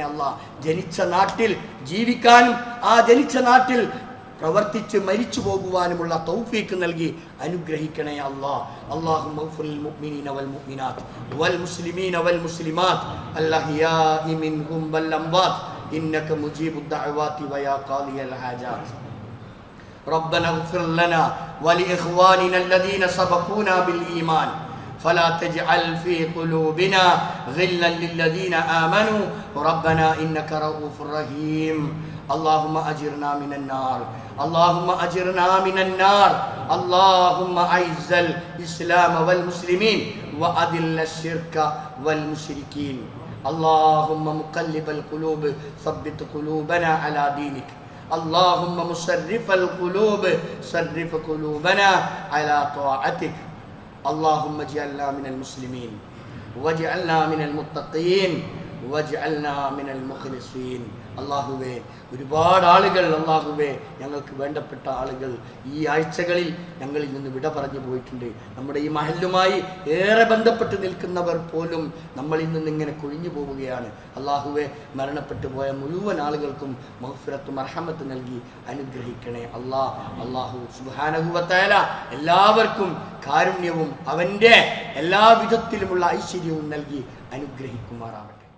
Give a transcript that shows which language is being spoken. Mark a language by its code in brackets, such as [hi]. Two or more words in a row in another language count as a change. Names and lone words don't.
[ml] അള്ളാഹ് ജനിച്ച നാട്ടിൽ ജീവിക്കാനും ആ ജനിച്ച നാട്ടിൽ പ്രവർത്തിച്ച് മരിച്ചു പോകുവാനുമുള്ള തൗഫീക്ക് നൽകി അനുഗ്രഹിക്കണേ അല്ലാഹ്. [ar] اللهم اغفر للمؤمنين والمؤمنات والمسلمين والمسلمات الأحياء منهم والأموات إنك مجيب الدعوات ويا قاضي الحاجات. ربنا اغفر لنا ولإخواننا الذين سبقونا بالإيمان فلا تجعل في قلوبنا غلا للذين آمنوا ربنا إنك رؤوف رحيم. اللهم أجرنا من النار، اللهم أجرنا من النار، اللهم أعز الإسلام والمسلمين وأذل الشرك والمشركين. اللهم مقلب القلوب ثبت قلوبنا على دينك، اللهم مصرف القلوب صرف قلوبنا على طاعتك. اللهم اجعلنا من المسلمين واجعلنا من المتقين واجعلنا من المخلصين. [ml] അള്ളാഹുവേ, ഒരുപാട് ആളുകൾ അള്ളാഹുവേ ഞങ്ങൾക്ക് വേണ്ടപ്പെട്ട ആളുകൾ ഈ ആഴ്ചകളിൽ ഞങ്ങളിൽ നിന്ന് വിട പറഞ്ഞു പോയിട്ടുണ്ട്. നമ്മുടെ ഈ മഹല്ലുമായി ഏറെ ബന്ധപ്പെട്ട് നിൽക്കുന്നവർ പോലും നമ്മളിൽ നിന്ന് ഇങ്ങനെ കൊഴിഞ്ഞു പോവുകയാണ്. അള്ളാഹുവേ, മരണപ്പെട്ടു പോയ മുഴുവൻ ആളുകൾക്കും മഗ്ഫിറത്തും റഹ്മത്ത് നൽകി അനുഗ്രഹിക്കണേ [ar] الله سبحانه وتعالى [ml] എല്ലാവർക്കും കാരുണ്യവും അവൻ്റെ എല്ലാ വിധത്തിലുമുള്ള ഐശ്വര്യവും നൽകി അനുഗ്രഹിക്കുമാറാവട്ടെ.